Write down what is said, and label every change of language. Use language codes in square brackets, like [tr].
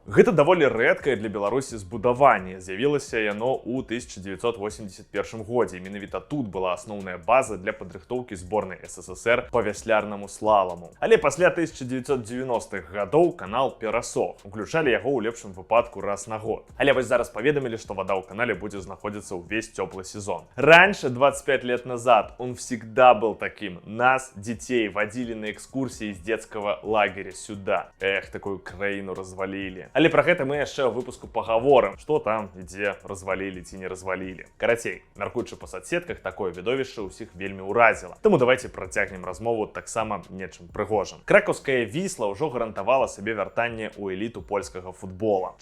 [be] Гэта даволі рэдкае для Беларусі збудаванне. З'явілася яно ў 1981 годзе. Менавіта тут была асноўная база для падрыхтоўкі зборнай СССР па вяслярнаму слаламу. Але пасля 1990-х гадоў канал перасох. Уключалі яго ў лепшым выпадку раз на год. Але вось зараз паведамілі, што вода ў канале будзе знаходзіцца ўвесь цёплы сезон. [ru] Раньше, 25 лет назад, он всегда был таким. Нас, детей, водили на экскурсии из детского лагеря сюда. [be] Эх, [ru] такую краіну развалили. [be] Але про гэта мы яшчэ ў выпуску пагаворым, што там і дзе развалілі ці не развалілі. Карацей, мяркуючы па соцсетках, такое відовішча ўсіх вельмі ўразіла. Таму давайте працягнем размову таксама нечым прыгожым. Кракаўская Вісла ўжо гарантавала сабе вяртанне ў эліту польскага футбола.